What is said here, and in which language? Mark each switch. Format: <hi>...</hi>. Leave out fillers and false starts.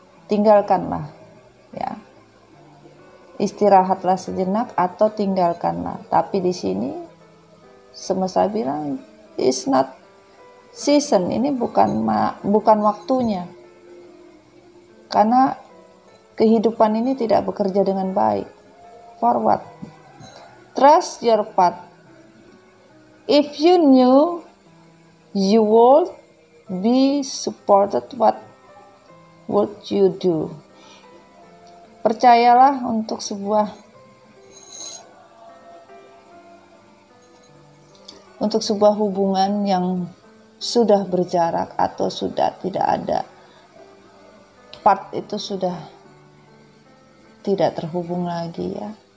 <id>tinggalkanlah, ya. Istirahatlah sejenak atau tinggalkanlah. Tapi di sini semesta bilang</id> <en>it's not season,</en> <id>ini bukan waktunya. Karena kehidupan ini tidak bekerja dengan baik.</id> <en>Forward. Trust your path. If you knew you would be supported, what would you do?</en> <id>Percayalah untuk sebuah hubungan yang sudah berjarak atau sudah tidak ada. Part itu sudah tidak terhubung lagi, ya.</id>